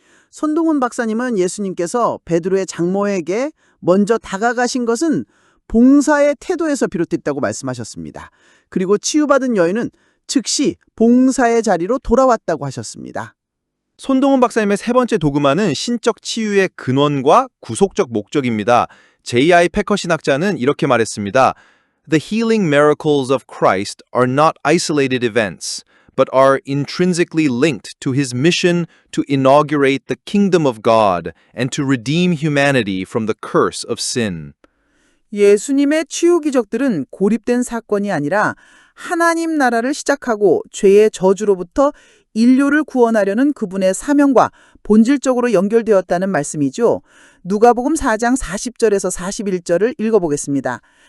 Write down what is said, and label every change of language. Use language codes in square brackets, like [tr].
[ko] 손동훈 박사님은 예수님께서 베드로의 장모에게 먼저 다가가신 것은 봉사의 태도에서 비롯됐다고 말씀하셨습니다. 그리고 치유받은 여인은 즉시 봉사의 자리로 돌아왔다고 하셨습니다. 손동훈 박사님의 세 번째 도구마는 신적 치유의 근원과 구속적 목적입니다. J.I. 패커 신학자는 이렇게 말했습니다. [en] The healing miracles of Christ are not isolated events, but are intrinsically linked to his mission to inaugurate the kingdom of God and to redeem humanity from the curse of sin. [ko] 예수님의 치유 기적들은 고립된 사건이 아니라 하나님 나라를 시작하고 죄의 저주로부터 인류를 구원하려는 그분의 사명과 본질적으로 연결되었다는 말씀이죠. 누가복음 4장 40절에서 41절을 읽어보겠습니다.